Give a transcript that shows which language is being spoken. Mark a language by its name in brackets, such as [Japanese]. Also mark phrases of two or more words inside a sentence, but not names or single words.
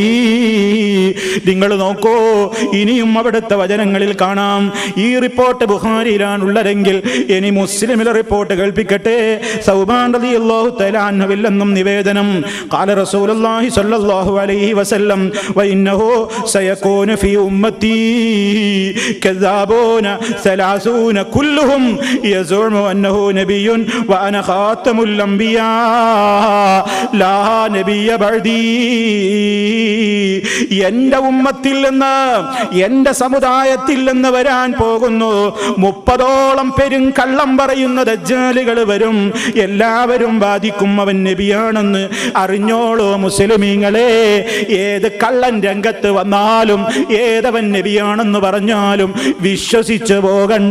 [Malayalam] നിങ്ങൾ നോക്കൂ, ഇനിയും അവിടുത്തെ വചനങ്ങളിൽ കാണാം. ഈ റിപ്പോർട്ട് ബുഖാരിയിലാണുള്ളതെങ്കിൽ ഇനി മുസ്ലിമിലെ റിപ്പോർട്ട് കേൾപ്പിക്കട്ടെ. സൗബാൻ റളിയല്ലാഹു തആല അൻഹുവിൽ നിന്നും നിവേദനം, [Arabic] قال رسول الله صلى الله عليه وسلم وإنه سيكون في أمتي كذابون 30 كلهم يزعم أنه نبي وأنا خاتم الأنبياء لا نبي بعدي. [Malayalam] എന്റെ ഉമ്മത്തിൽ നിന്ന്, എന്റെ സമുദായത്തിൽ നിന്ന് വരാൻ പോകുന്നു 30ഓളം പേരും കള്ളം പറയുന്ന ദജ്ജാലുകൾ വരും. എല്ലാവരും വാദിക്കും അവൻ നബിയാണെന്ന്. അറിഞ്ഞോളൂ മുസ്ലിമീങ്ങളെ, ഏത് കള്ളൻ രംഗത്ത് വന്നാലും, ഏതവൻ നബിയാണെന്ന് പറഞ്ഞാലും വിശ്വസിച്ചു പോകണ്ട.